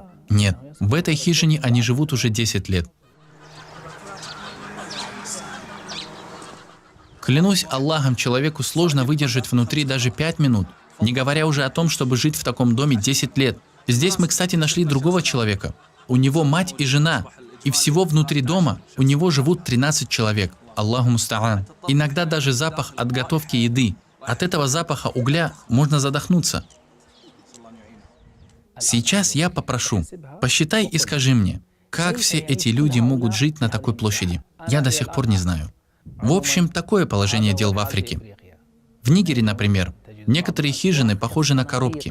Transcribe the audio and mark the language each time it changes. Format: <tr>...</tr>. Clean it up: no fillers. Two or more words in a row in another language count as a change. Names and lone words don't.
<ru>Нет, в этой хижине они живут уже 10 лет. Клянусь Аллахом, человеку сложно выдержать внутри даже 5 минут, не говоря уже о том, чтобы жить в таком доме 10 лет. Здесь мы, кстати, нашли другого человека. У него мать и жена, и всего внутри дома у него живут 13 человек.</ru> <ar>الله المستعان.</ar> <ru>Иногда даже запах от готовки еды. От этого запаха угля можно задохнуться. Сейчас я попрошу, посчитай и скажи мне, как все эти люди могут жить на такой площади? Я до сих пор не знаю. В общем, такое положение дел в Африке. В Нигере, например, некоторые хижины похожи на коробки.</ru>